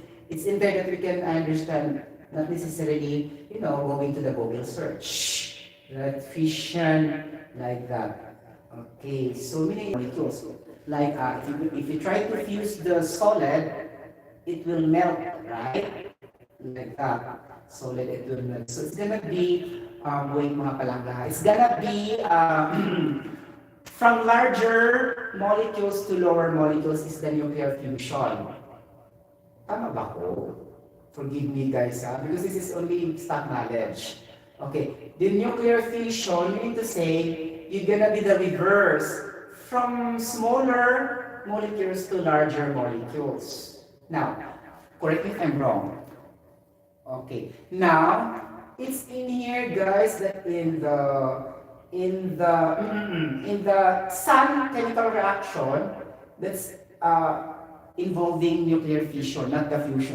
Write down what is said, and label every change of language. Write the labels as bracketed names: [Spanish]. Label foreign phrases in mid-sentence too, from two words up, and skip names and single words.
[English] It's in there that we can understand, not necessarily, going to the Google search. Right? Fission, like that. Okay, so meaning molecules. Like, if you try to fuse the solid, it will melt, right? Like that. Solid, it will melt. So it's gonna be, wait [Cebuano] mga palangga. [English] It's gonna be, from larger molecules to lower molecules is the nuclear fusion. [Cebuano] Tama ba ko? [English] Forgive me guys, because this is only stock knowledge. Okay, the nuclear fission, you need to say, you're gonna be the reverse. From smaller molecules to larger molecules. Now, correct me if I'm wrong. Okay, now, it's in here guys that in the sun chemical reaction, that's involving nuclear fission, not the fusion.